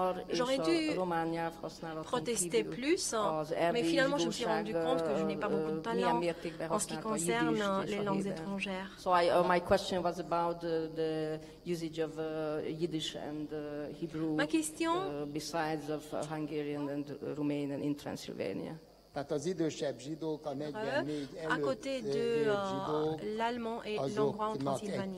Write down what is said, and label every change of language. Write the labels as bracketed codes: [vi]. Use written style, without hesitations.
[fr] J'aurais dû protester plus, mais finalement je me suis rendu compte que je n'ai pas beaucoup de talent en ce qui concerne les langues étrangères. [en] So my question was about the usage of Yiddish and Hebrew besides of Hungarian and Romanian in Transylvania. [fr] À côté de l'allemand et l'hongrois en Transylvanie.